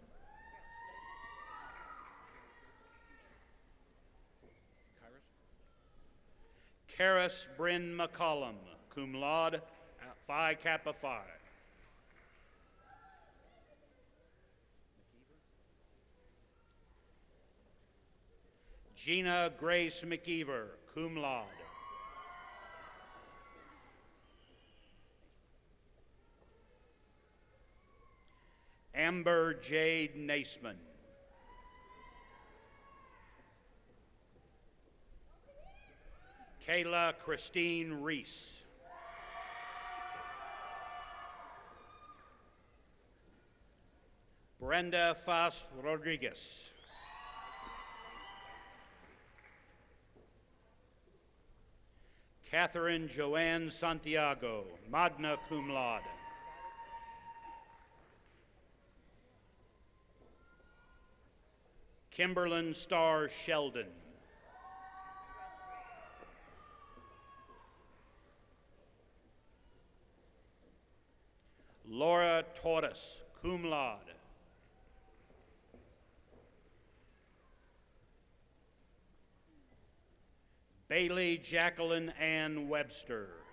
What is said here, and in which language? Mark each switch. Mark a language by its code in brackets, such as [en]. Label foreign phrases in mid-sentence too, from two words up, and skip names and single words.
[en] Karis Bryn McCollum, [la] cum laude, [en] Phi Kappa Phi. Gina Grace McKeever, [la] cum laude. [en] Amber Jade Naisman. Kayla Christine Reese. Brenda Fast Rodriguez. Catherine Joanne Santiago, [la] magna cum laude. [en] Kimberlyn Starr Sheldon. Laura Torres, [la] cum laude. [en] Bailey Jacqueline Ann Webster.